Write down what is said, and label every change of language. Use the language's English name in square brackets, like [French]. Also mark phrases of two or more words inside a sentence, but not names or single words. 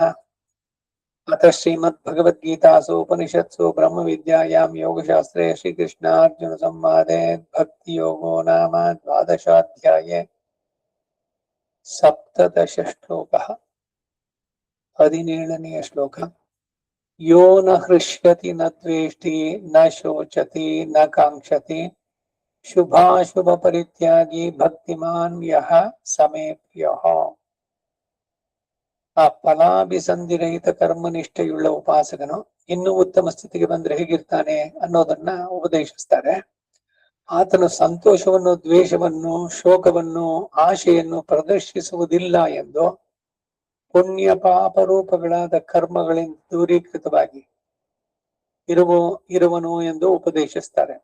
[Sanskrit] अतः श्रीमद्भगवद्गीतासु उपनिषत्सु ब्रह्मविद्यायां योगशास्त्रे श्रीकृष्णार्जुनसंवादे भक्तियोगो नाम द्वादशाध्याये सप्तदशश्लोकः। 17ನೇ श्लोक। यो न हृष्यति न द्वेष्टि न शोचति न कांक्षति शुभाशुभ परित्यागी भक्तिमान् यः समे प्रियः। [Kannada] ಆ ಫಲಾಭಿಸಂಧಿರಹಿತ ಕರ್ಮನಿಷ್ಠೆಯುಳ್ಳ ಉಪಾಸಕನು ಇನ್ನೂ ಉತ್ತಮ ಸ್ಥಿತಿಗೆ ಬಂದ್ರೆ ಹೇಗಿರ್ತಾನೆ ಅನ್ನೋದನ್ನ ಉಪದೇಶಿಸ್ತಾರೆ. ಆತನು ಸಂತೋಷವನ್ನು, ದ್ವೇಷವನ್ನು, ಶೋಕವನ್ನು, ಆಶೆಯನ್ನು ಪ್ರದರ್ಶಿಸುವುದಿಲ್ಲ ಎಂದು ಪುಣ್ಯ ಪಾಪ ರೂಪಗಳಾದ ಕರ್ಮಗಳಿಂದ ದೂರೀಕೃತವಾಗಿ ಇರುವನು ಎಂದು ಉಪದೇಶಿಸ್ತಾರೆ.